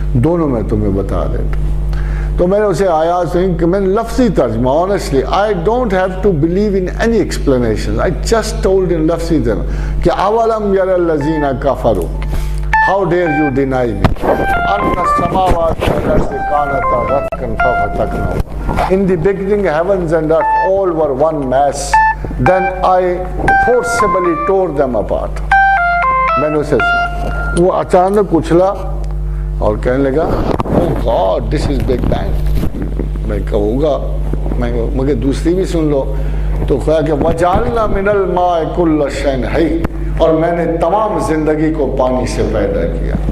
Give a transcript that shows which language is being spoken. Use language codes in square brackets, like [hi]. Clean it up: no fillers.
[ur] دونوں میں تمہیں بتا دیتا ہوں. تو میں نے اسے آیات سنی کہ میں نے لفظی ترجمہ، [en] honestly I don't have to believe in any explanation. I just told in [ur] لفظی ترجمہ کہ [ar] اولم یر الذین کفروا [en] how dare you deny me [ar] ان السماوات والارض کانتا رتقا ففتقناهما. [en] In the beginning heavens and earth all were one mass, then I forcibly tore them apart. [ur] میں نے اسے وہ اچانک اچھلا اور کہنے لگا [en] oh God, this is Big Bang. [ur] میں کہوں گا مگر دوسری بھی سن لو. تو کہا کہ [ar] وَجَعَلْنَا مِنَ الْمَاءِ كُلَّ شَيْءٍ حَيٍّ، [ur] اور میں نے تمام زندگی کو پانی سے پیدا کیا.